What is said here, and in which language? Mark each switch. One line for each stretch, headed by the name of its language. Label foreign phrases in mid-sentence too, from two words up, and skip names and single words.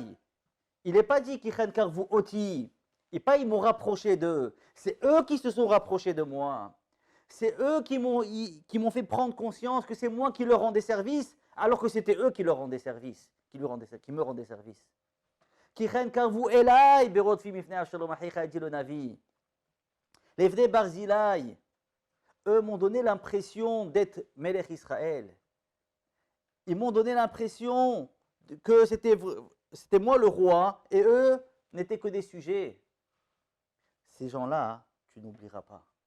French: Il n'est pas dit
Hebrew: כי כן קרבו אותי.
French: Et pas ils m'ont rapproché d'eux. C'est eux qui se sont rapprochés de moi. C'est eux qui m'ont fait prendre conscience que c'est moi qui leur rendais service, alors que c'était eux qui leur rendaient service, qui me rendaient service.
Hebrew: כי כן קרבו אלי בברחי מפני אבשלום אחיך,
French: dit le Navi. Les Vnei Barzilai, eux m'ont donné l'impression d'être
Hebrew: מלך ישראל.
French: Ils m'ont donné l'impression que c'était moi le roi et eux n'étaient que des sujets. Ces gens-là, tu n'oublieras pas.